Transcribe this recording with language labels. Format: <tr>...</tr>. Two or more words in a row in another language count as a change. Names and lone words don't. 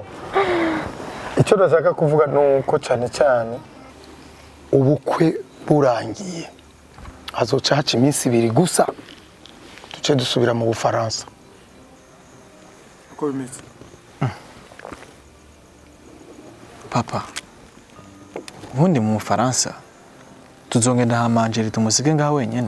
<rn>icyo ndashaka kuvuga ni uko cyane cyane ubukwe burangiye hazoca haca iminsi 2 gusa duce dusubira mu Bufaransa uko bimeze Papa. Ubundi mu Faransa tuzongenda hamanjeri tumusige ngaho wenyene.</rn>